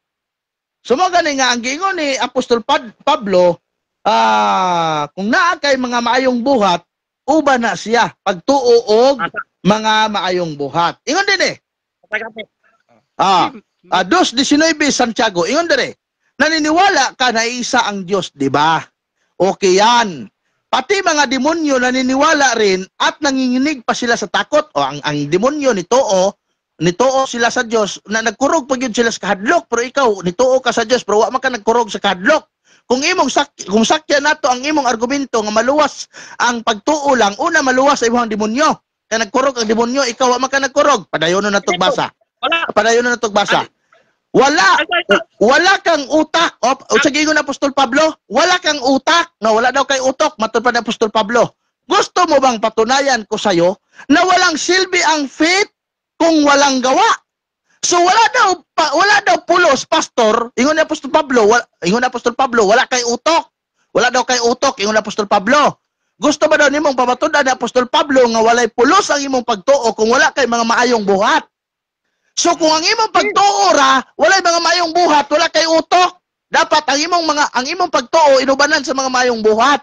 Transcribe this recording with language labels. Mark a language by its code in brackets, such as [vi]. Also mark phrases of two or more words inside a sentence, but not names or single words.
[ceb] Sumagani nga ang giingon ni Apostol Pablo, kung naa kay mga maayong buhat, uba na siya pagtuo og mga maayong buhat. Ingon din 2:19 Santiago, ingon dire. [tl] Naniniwala ka na isa ang Diyos, di ba? Okay yan. Pati mga demonyo naniniwala rin at nanginginig pa sila sa takot. [ceb] O ang demonyo nitoo sila sa Dios na nagkurog pag yun sila sa kahadlok, pero ikaw nitoo ka sa Dios pero wa man ka nagkurog sa kahadlok. Kung sakya nato ang imong argumento nga maluwas ang pagtuo lang, una maluwas sa imong demonyo. Kaya nagkurog ang demonyo, ikaw wa man ka nagkurog. Padayon na natog basa. Padayon na natog basa. [tl] Wala kang utak. [ceb] Sa giingon na Apostol Pablo, [tl] wala kang utak. [ceb] No, wala daw kay utok, matud pa ni Apostol Pablo. [tl] Gusto mo bang patunayan ko sa'yo na walang silbi ang faith kung walang gawa? [ceb] So wala daw pulos, pastor. Ingon ni Apostol Pablo, wala kay utok. Wala daw kay utok, ingon ni Apostol Pablo. Gusto ba daw nimong pamatudan ni Apostol Pablo nga walay pulos ang imong pagtuo kung wala kay mga maayong buhat? So kung ang imong pagtuo ra, walay mga maayong buhat, wala kay utok, dapat ang imong pagtuo inubanan sa mga maayong buhat.